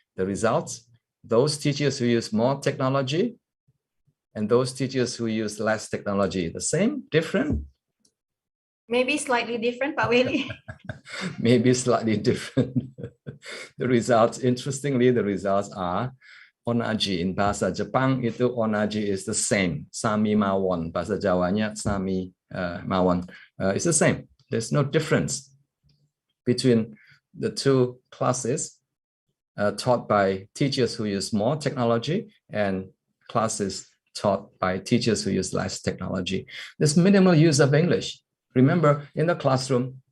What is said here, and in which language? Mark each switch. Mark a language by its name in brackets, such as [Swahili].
[English] The results, those teachers who use more technology and those teachers who use less technology, the same, different? Maybe slightly different, Pak Willy. Maybe slightly different. The results, interestingly, the results are onaji. In [Indonesian] bahasa Jepang itu [English] onaji is the same. [Javanese] Sami mawon. [Indonesian] Bahasa Jawanya [Javanese] sami mawon. [English] It's the same. There's no difference between the two classes taught by teachers who use more technology and classes taught by teachers who use less technology. There's minimal use of English. Remember, in the classroom,